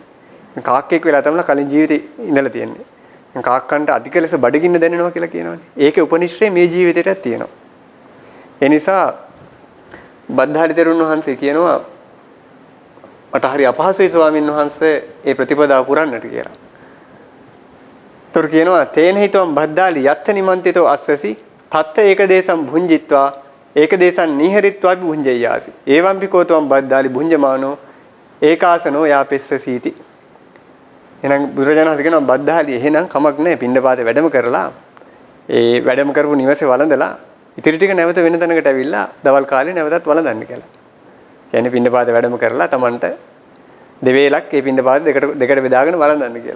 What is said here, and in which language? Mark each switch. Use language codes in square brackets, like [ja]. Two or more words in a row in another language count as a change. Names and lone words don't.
[si] කාක්කෙක් වෙලා තමයි කලින් ජීවිතේ ඉඳලා තියෙන්නේ. කාක්කන්ට අධික ලෙස බඩගින්න දැනෙනවා කියලා කියනවනේ. ඒකේ උපනිශ්‍රේ මේ ජීවිතේටත් තියෙනවා. ඒ නිසා බද්ධාරි තෙරුන් වහන්සේ කියනවා මට හරි අපහසුයි ස්වාමීන් වහන්සේ මේ ප්‍රතිපදාව පුරන්නට කියලා. තොර කියනවා [pi] තේන හිතවම් බද්ධාලි යත්ත නිමන්තිතෝ අස්සසි තත්ත ඒකදේශම් භුංජිත්වා ඒකදේශං නිහරිත්වා භුංජයාසි. එවං පිකෝතවම් බද්ධාලි භුංජමානෝ ඒකාසනෝ යාපෙස්සසීති. [si] එහෙනම් බුදුරජාණන් වහන්සේ කියනවා බද්ධාලි එහෙනම් කමක් නැහැ පින්නපාතේ වැඩම කරලා ඒ වැඩම කරපු නිවසේ වළඳලා ඉතිරි ටික නැවත වෙන තැනකට ඇවිල්ලා දවල් කාලේ නැවතත් වළඳන්න කියලා. කියන්නේ පින්නපාතේ වැඩම කරලා Tamanට දෙවේලක් ඒ පින්නපාතේ දෙකට බෙදාගෙන වළඳන්න කියලා.